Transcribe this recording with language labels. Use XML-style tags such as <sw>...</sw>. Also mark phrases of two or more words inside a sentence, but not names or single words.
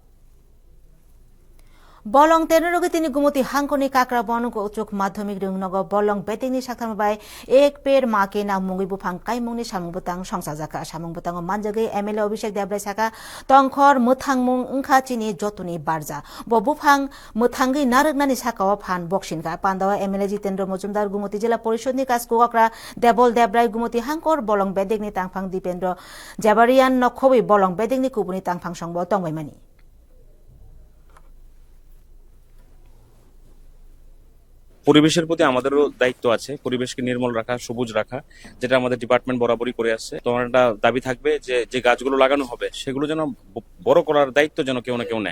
<trp>বলং তেনরগে তিনি গুমতি হাংকনি কাকরা বনক উচ্চ মাধ্যমিক রংনগ বলং বেতিংনি সাকথামবাই এক পের মাকে না মুঙ্গি বুফাং কাইमुंनि सामुंबुतां संसाजाका सामुंबुतां मानजगै एमएलए अभिषेक देब्राय साका तंखर मुथांमुं ओंखा चिनि जतुनि बारजा ब बुफां मुथांगै नारगनानि साकाव फान बक्सिनका पान्दावा एमएलए जितेन्द्र मजुमदार गुमति जिल्ला परिषदनि काजकुकरा देबल देब्राय गुमति हांकर बलং बेदिगनि तांफां दीपेन्द्र जेबारियान नखबै बलং बेदिगनि कुबुनि तांफां संब तंबायमानि</trp> <bn>পরিবেশের প্রতি আমাদেরও দায়িত্ব আছে, পরিবেশকে নির্মল রাখা, সবুজ রাখা, যেটা আমাদের ডিপার্টমেন্ট বরাবরই করে আসছে। তোমার একটা দাবি থাকবে যে যে গাছগুলো লাগানো হবে সেগুলো যেন বড় করার দায়িত্ব যেন কেউ না কেউ নেয়।</bn>